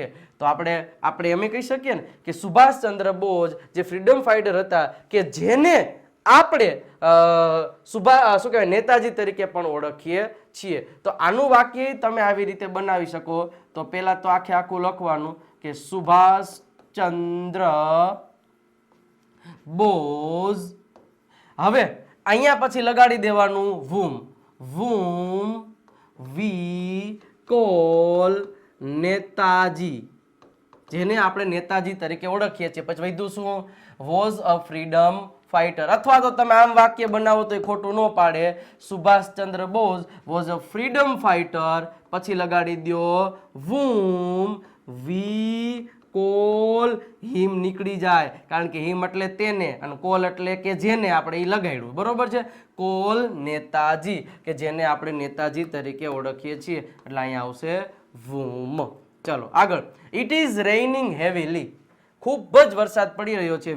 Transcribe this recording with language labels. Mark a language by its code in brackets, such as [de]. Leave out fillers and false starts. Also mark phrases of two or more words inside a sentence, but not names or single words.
[gu] તો આપણે એમ કહી શકીએ ને કે સુભાષચંદ્ર બોઝ જે [en] freedom fighter [gu] હતા કે જેને આપણે શું કહેવાય નેતાજી તરીકે પણ ઓળખીએ છીએ. તો આનું વાક્ય તમે આવી રીતે બનાવી શકો. તો પહેલા તો આખું લખવાનું કે સુભાષચંદ્ર બોઝ. હવે અહીંયા પછી લગાડી દેવાનું [en] whom we call [gu] નેતાજી, જેને આપણે નેતાજી તરીકે ઓળખીએ છીએ. પછી વધુ શું? [en] was a freedom fighter. [gu] અથવા તો તમે આમ વાક્ય બનાવો તો એ ખોટું ન પાડે. સુભાષચંદ્ર બોઝ [en] was a freedom fighter, [gu] પછી લગાડી દો [en] whom we call him [gu] નીકળી જાય, કારણ કે હિમ એટલે તેને અને કોલ એટલે કે જેને આપણે એ લગાડ્યું. બરોબર છે? કોલ નેતાજી, કે જેને આપણે નેતાજી તરીકે ઓળખીએ છીએ. એટલે અહીંયા આવશે whom. ચલો આગળ. [en] It is raining heavily. [gu] ખૂબ જ વરસાદ પડી રહ્યો છે.